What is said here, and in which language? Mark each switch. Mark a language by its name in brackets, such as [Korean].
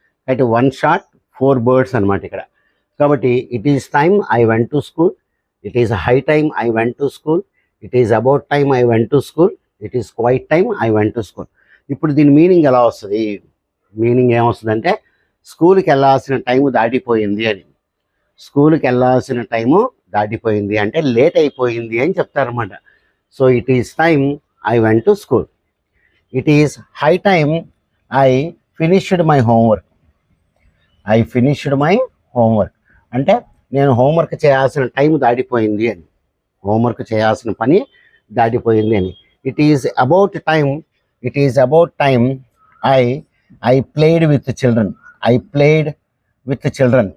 [Telugu] అయితే 1 shot 4 birds అనమాట ఇక్కడ. కాబట్టి [English] It is time I went to school, it is high time I went to school, it is about time I went to school, it is quite time I went to school. [Telugu] ఇప్పుడు దీని meaning ఎలా వస్తుంది? Meaning ఏమొస్తుందంటే, స్కూల్కి వెళ్ళాల్సిన time దాటిపోయింది అని. స్కూల్కి వెళ్ళాల్సిన టైము దాటిపోయింది అంటే లేట్ అయిపోయింది అని చెప్తారన్నమాట. [English] So it is time I went to school. It is high time I finished my homework. I finished my homework. [Telugu] అంటే నేను హోంవర్క్ చేయాల్సిన టైం దాటిపోయింది అని, హోంవర్క్ చేయాల్సిన పని దాటిపోయింది అని. [English] It is about time, it is about time I played with children, I played with children.